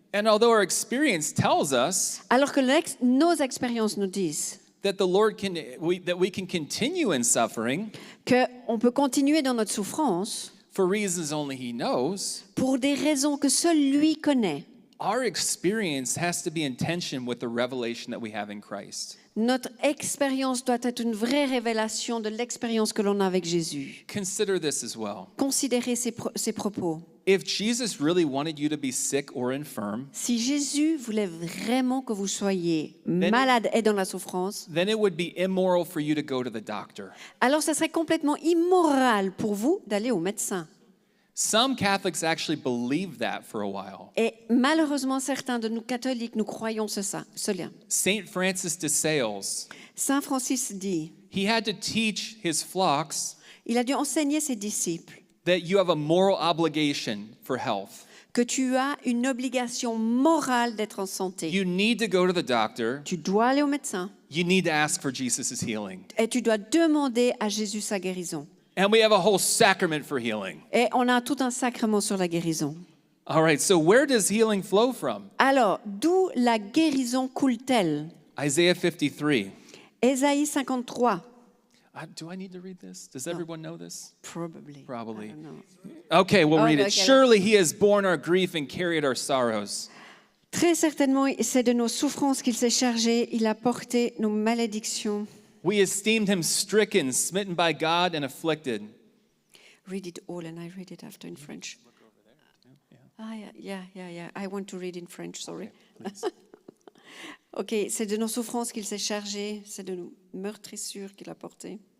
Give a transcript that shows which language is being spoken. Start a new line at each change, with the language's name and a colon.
English: And although our experience tells us
French: Alors que nos expériences nous disent
English: that we can continue in suffering
French: qu'on peut continuer dans notre souffrance
English: for reasons only He knows,
French: pour des raisons que seul lui connaît.
English: our experience has to be in tension with the revelation that we have in Christ.
French: Notre expérience doit être une vraie révélation de l'expérience que l'on a avec Jésus.
English: Consider this as well.
French: Considérez ces propos.
English: If Jesus really wanted you to be sick or infirm,
French: Si Jésus voulait vraiment que vous soyez malade et dans la souffrance,
English: then it would be immoral for you to go to the doctor.
French: alors ce serait complètement immoral pour vous d'aller au médecin.
English: Some Catholics actually believed that for a while.
French: Et malheureusement, certains de nous catholiques, nous croyons cela.
English: Saint Francis de Sales,
French: Saint Francis dit,
English: he had to teach his flocks
French: il a dû enseigner ses disciples
English: that you have a moral obligation for health.
French: que tu as une obligation morale d'être en santé.
English: You need to go to the doctor.
French: Tu dois aller au médecin
English: You need to ask for Jesus' healing.
French: et tu dois demander à Jésus sa guérison.
English: And we have a whole sacrament for healing.
French: Et on a tout un sacrement sur la guérison.
English: All right, so where does healing flow from?
French: Alors, d'où la guérison coule-t-elle?
English: Isaiah 53.
French: Ésaïe 53.
English: Do I need to read this? Does everyone know this? Probably. Probably. I don't know. Okay, we'll read it. Okay. Surely he has borne our grief and carried our sorrows.
French: Très certainement, c'est de nos souffrances qu'il s'est chargé. Il a porté nos malédictions.
English: We esteemed him stricken, smitten by God, and afflicted. Read it all and I read it after in French. Yeah. I want to read in French, sorry.
French: Ok, c'est de nos souffrances qu'il s'est chargé, c'est de nos meurtrissures qu'il a portées.